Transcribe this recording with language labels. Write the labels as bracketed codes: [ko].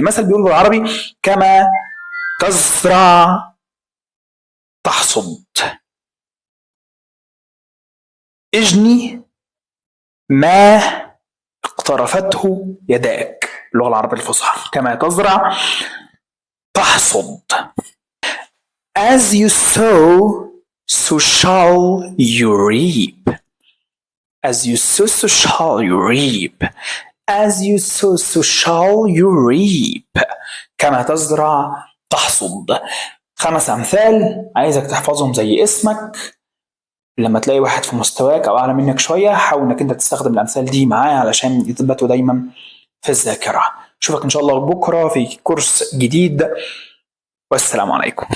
[ar] مثل بيقول بالعربي كما تزرع تحصد. اجني ما اقترفته يداك. اللغة العربية الفصحى كما تزرع تحصد. [en] As you sow, so shall you reap. As you sow, so shall you reap. As you sow, so shall you reap. [ar] كما تزرع تحصد. 5 أمثال عايزك تحفظهم زي اسمك. لما تلاقي واحد في مستواك أو أعلى منك شوية حاول إنك أنت تستخدم الأمثال دي معاه علشان يثبتوا دايما في الذاكرة. أشوفك إن شاء الله بكرة في كورس جديد، والسلام عليكم.